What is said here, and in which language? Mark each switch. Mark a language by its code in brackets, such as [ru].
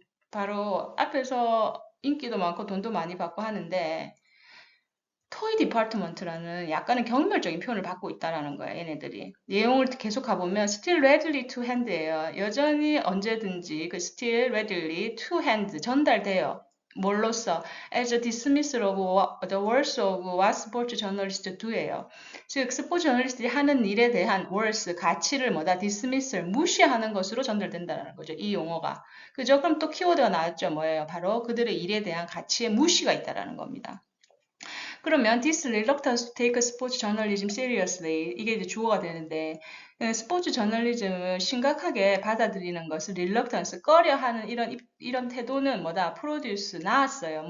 [ko] 바로 앞에서 인기도 많고 돈도 많이 받고 하는데, 토이 디파트먼트라는 약간의 경멸적인 표현을 받고 있다라는 거예요, 얘네들이. 내용을 계속 가보면 [en] still readily to hand [ko] 예요. 여전히 언제든지 그 still readily to hand 전달돼요. 뭘로써? [en] as a dismissal of the words of what sports journalists do예요. [ko] 즉 스포츠 저널리스트들이 하는 일에 대한 words, 가치를 뭐다? dismissal, 무시하는 것으로 전달된다는 거죠. 이 용어가. 그죠? 그럼 또 키워드가 나왔죠. 뭐예요? 바로 그들의 일에 대한 가치에 무시가 있다라는 겁니다. 그러면 [en] this reluctance to take sports journalism seriously [ko] 이게 이제 주어가 되는데 스포츠 저널리즘을 심각하게 받아들이는 것을 reluctance 꺼려하는 이런 태도는 뭐다 produce 나왔어요.